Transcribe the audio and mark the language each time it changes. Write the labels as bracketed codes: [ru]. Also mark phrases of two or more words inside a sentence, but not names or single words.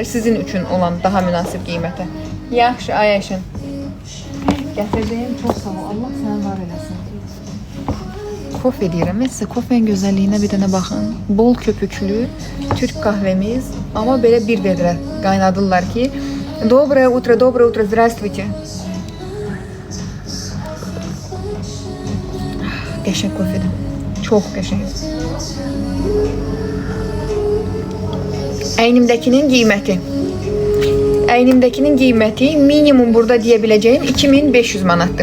[az] Sizin üçün olan daha münasib qiymətə. Yaxşı, Ayəşin. Gətirdiyim çox sağ ol. Allah səni var eləsin. kofe deyirəm. Mən sizə kofenin gözəlliyinə bir dənə baxın. Bol köpüklü [tr] Türk kahvemiz. [az] Amma belə bir vedrə qaynadırlar ki, [ru] Доброе утро, здравствуйте. [az] Qəşəng kofedir. Çox qəşəng. Əynimdəkinin qiyməti minimum burada deyə biləcəyim 2500 manatdır.